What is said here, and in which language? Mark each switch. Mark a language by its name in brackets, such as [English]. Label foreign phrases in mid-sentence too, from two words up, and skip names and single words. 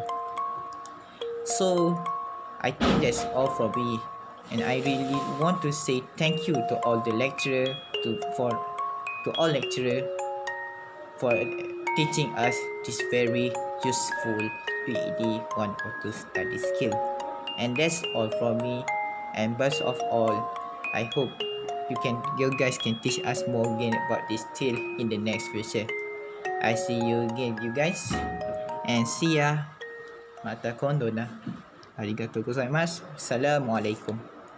[English] So I think that's all from me, and I really want to say thank you to all the lecturer, to all lecturer for teaching us this very useful UED 102 study skill. And that's all from me. And best of all, I hope you guys can teach us more again about this skill in the next future. I see you again, you guys, and see ya. [Japanese] また今度な. ありがとうございます. Assalamualaikum.